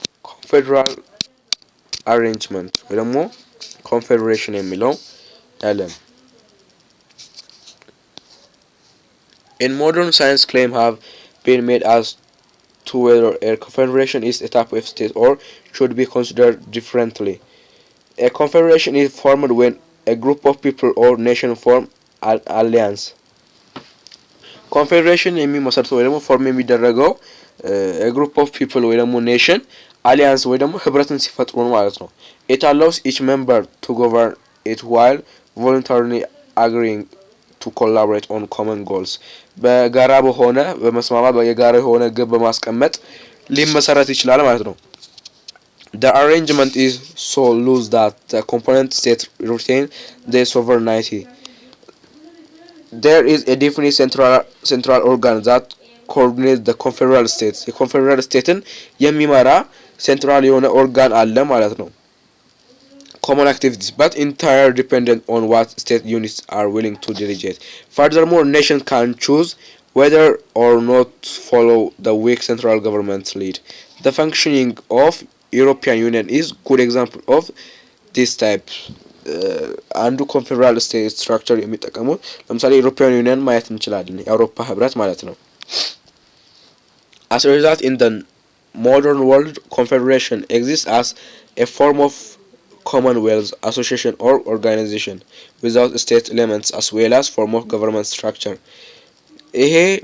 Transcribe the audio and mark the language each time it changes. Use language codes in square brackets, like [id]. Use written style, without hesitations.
[en] confederal arrangement [am] ወይ ደግሞ [en] confederation [am] የሚለው ያለን [en] in modern science claims have been made as to whether a confederation is a type of state or should be considered differently. A confederation is formed when a group of people or nation form an alliance. [am] Confederation የሚመሰርተው ወይ ደግሞ ፎርም የሚደረገው [en] a group of people [am] ወይ ደግሞ nation alliance ወይ ደግሞ ህብረትን ሲፈጥሩ ነው ማለት ነው. [en] It allows each member to govern it while voluntarily agreeing to collaborate on common goals [am] በጋራ በሆነ በመስማማት የጋራ የሆነ ግብ በማስቀመጥ ሊመሰረት ይችላል ማለት ነው [en] The arrangement is so loose that the component states retain their sovereignty There is a definite central organ that coordinates the confederal states [am] የኮንፌደራል ስቴትን የሚመራ ሴንትራል የሆነ ኦርጋን አለ ማለት ነው [en] common activities but entirely dependent on what state units are willing to delegate. Furthermore, nations can choose whether or not follow the weak central government lead. The functioning of European Union is good example of this type. [am] አንዱ ኮንፌደራል ስቴት ስትራክቸር የሚጠቀሙት ለምሳሌ ዩሮፒያን ዩኒየን ማየት እንችላለን የአውሮፓ ህብረት ማለት ነው [en] As a result in the modern world confederation exists as a form of commonwealth association or organization without state elements as well as form of government structure ይሄ